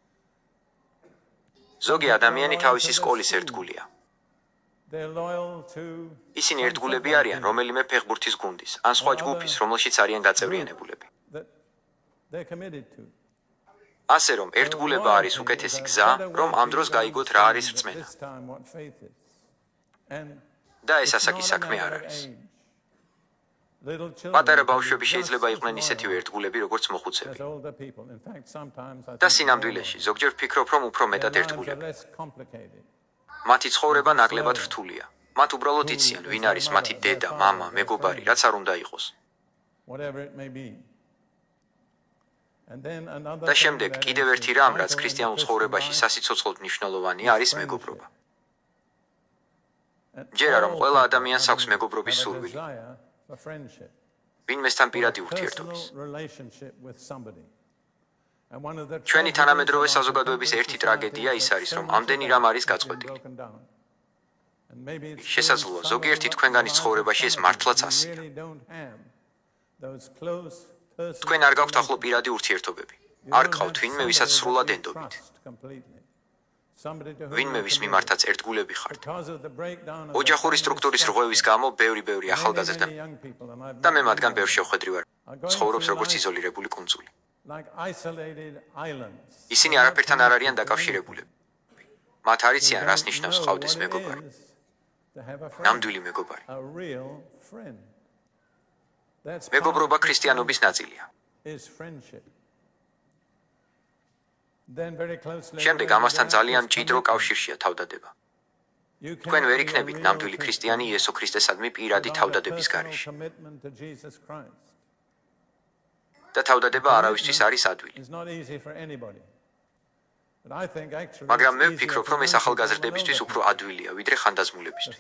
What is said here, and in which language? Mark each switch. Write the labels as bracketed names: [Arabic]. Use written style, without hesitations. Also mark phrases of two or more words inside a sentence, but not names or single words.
[Georgian] ზოგი ადამიანი თავისი სკოლის ერთგულია. [English] They're loyal to [Georgian] ისინი [English] some [Georgian] ერთგულები [English] football [Georgian] არიან [English] team [Georgian] რომელიმე ფეხბურთის გუნდის, ან სხვა ჯგუფის, რომელშიც არიან გაწევრიანებულები. [English] that they're committed to. [Georgian] ასე რომ ერთგულება არის უკეთესი გზა, რომ ამ დროს გაიგოთ რა არის რწმენა. [English] This time what faith is. And [Georgian] და ეს [English] it's [Georgian] ასაკი [English] not a [Georgian] საქმე [English] matter [Georgian] არ [English] of [Georgian] არის. [English] age. Little children [Georgian] პატარა [English] can be [Georgian] ბავშვები [English] just [Georgian] შეიძლება [English] as [Georgian] იყვნენ [English] loyal [Georgian] ისეთივე ერთგულები, როგორც მოხუცები. [English] as older people. In fact, sometimes I [Georgian] და [English] think [Georgian] სინამდვილეში ზოგჯერ ვფიქრობ, რომ უფრო [English] their [Georgian] მეტად [English] lives are [Georgian] ერთგულები. [English] less complicated. [Georgian] მათი ცხოვრება ნაკლებად რთულია. მათ უბრალოდ იციან, ვინ არის მათი დედა, მამა, მეგობარი, რაც არ უნდა იყოს. [English] Whatever it may be. And then another [Georgian] და [English] thing [Georgian] შემდეგ [English] that [Georgian] კიდევ [English] is [Georgian] ერთი რამ, რაც [English] vital in [Georgian] ქრისტიანულ [English] Christian [Georgian] ცხოვრებაში [English] life [Georgian] სასიცოცხლოდ მნიშვნელოვანია, არის [English] is [Georgian] მეგობრობა. [English] And [Georgian] ჯერ არა, [English] all [Georgian] ყველა [English] people [Georgian] ადამიანს აქვს [English] have [Georgian] მეგობრობის [English] a [Georgian] სურვილი. [English] desire for friendship, [Georgian] ვინმესთან [English] for a [Georgian] პირადი ურთიერთობის. [English] personal relationship with somebody. And one of the [Georgian] ჩვენი [English] tragedies [Georgian] თანამედროვე [English] of our [Georgian] საზოგადოების [English] contemporary [Georgian] ერთი ტრაგედია [English] society is [Georgian] ის [English] that [Georgian] არის, [English] so [Georgian] რომ [English] much [Georgian] ამდენი [English] of [Georgian] რამ [English] that [Georgian] არის [English] has been [Georgian] გაწყვეტილი. [English] broken down. And maybe it's [Georgian] შესაძლოა [English] true in some [Georgian] ზოგიერთი [English] of [Georgian] თქვენგანის [English] the [Georgian] ცხოვრებაში ეს [English] lives of [Georgian] მართლაც [English] some of you [Georgian] ასია. [English] really don't have those close personal [Georgian] თქვენ არ გაქვთ ახლო [English] relationships. [Georgian] პირადი ურთიერთობები. [English] You [Georgian] არ [English] don't [Georgian] გყავთ [English] have [Georgian] ვინმე, [English] somebody [Georgian] ვისაც [English] that [Georgian] სრულად [English] you [Georgian] ენდობით. [English] trust completely. Somebody to whom [Georgian] ვინმე, [English] you [Georgian] ვის [English] can [Georgian] მიმართაც ერთგულები ხართ. [English] Because of the breakdown of the [Georgian] ოჯახური [English] family [Georgian] სტრუქტურის [English] structure, [Georgian] რღვევის გამო ბევრი [English] many [Georgian] ახალგაზრდა [English] young people, and I've [Georgian] და მე [English] met [Georgian] მათგან [English] many [Georgian] ბევრ [English] of them, [Georgian] შევხვედრი ვარ. ცხოვრობს როგორც იზოლირებული კუნძული. [English] like isolated islands. [Georgian] ისინი არაფერთან არ არიან დაკავშირებულები. მათ არ იციან, რას ნიშნავს ყავდეს მეგობარი. [English] To have a friend, [Georgian] ნამდვილი მეგობარი. [English] a real friend. That's [Georgian] მეგობრობა [English] part of [Georgian] ქრისტიანობის ნაწილია. [English] is friendship. [Georgian] შემდეგ ამასთან ძალიან მჭიდრო კავშირშია თავდადება. თქვენ ვერ იქნებით ნამდვილი ქრისტიანი იესო ქრისტესადმი პირადი თავდადების გარეშე. და თავდადება არავისთვის არის ადვილი. მაგრამ მე ვფიქრობ, რომ ეს ახალგაზრდებისთვის უფრო ადვილია, ვიდრე ხანდაზმულებისთვის.